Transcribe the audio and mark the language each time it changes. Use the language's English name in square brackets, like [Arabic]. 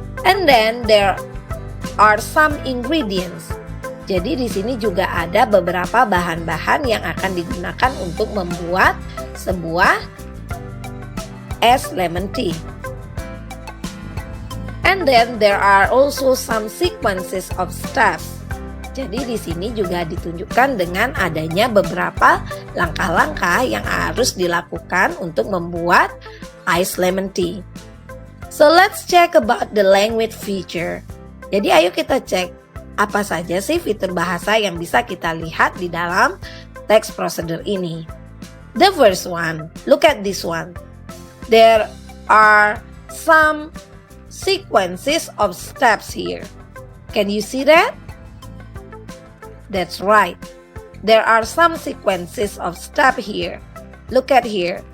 [English] And then there are some ingredients. [Indonesian] Jadi di sini juga ada beberapa bahan-bahan yang akan digunakan untuk membuat sebuah es lemon tea. [English] And then there are also some sequences of steps. [Indonesian] Jadi di sini juga ditunjukkan dengan adanya beberapa langkah-langkah yang harus dilakukan untuk membuat iced lemon tea. [English] So let's check about the language feature. [Indonesian] Jadi ayo kita cek apa saja sih fitur bahasa yang bisa kita lihat di dalam text procedure ini. [English] The first one, look at this one. There are some sequences of steps here. Can you see that? That's right. There are some sequences of steps here. Look at here.